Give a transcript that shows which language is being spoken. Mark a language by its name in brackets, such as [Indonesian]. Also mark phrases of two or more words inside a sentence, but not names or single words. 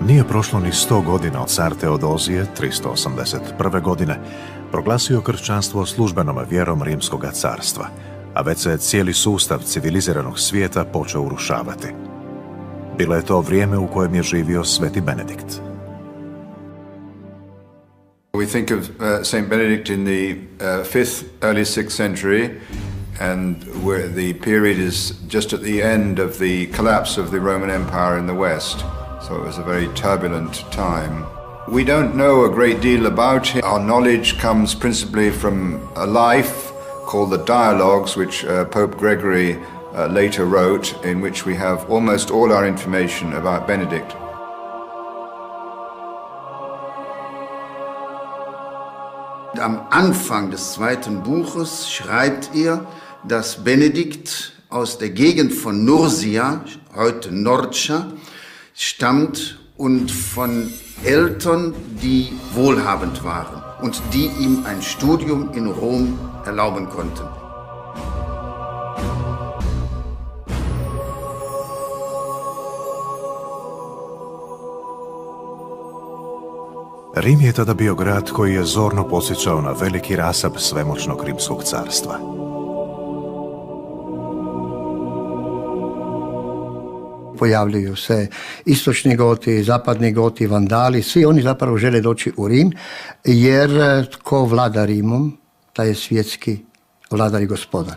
[Croatian] prošlo ni 100 godina od car Teodozije, 381. godine, proglasio kršćanstvo službenom vjerom Rimskoga carstva, a već se cijeli sustav civiliziranog svijeta počeo urušavati. Bilo je to vrijeme u kojem je živio Sveti Benedikt. [English] We think of Saint Benedict in the 5th, early 6th century, and where the period is just at the end of the collapse of the Roman Empire in the West. So it was a very turbulent time. We don't know a great deal about him. Our knowledge comes principally from a life called the Dialogues, which Pope Gregory later wrote, in which we have almost all our information about Benedict. [German] Am Anfang des zweiten Buches schreibt dass Benedikt aus der Gegend von Nursia, heute Norcia, stammt und von Eltern, die wohlhabend waren und die ihm ein Studium in Rom erlauben konnten. [Croatian] Rim je tada bio grad koji je zorno podsjećao na veliki rasap svemoćnog Rimskog carstva. Pojavljuju se istočni Goti, zapadni Goti, Vandali, svi oni zapravo žele doći u Rim, jer tko vlada Rimom, taj je svjetski vladar i gospodar.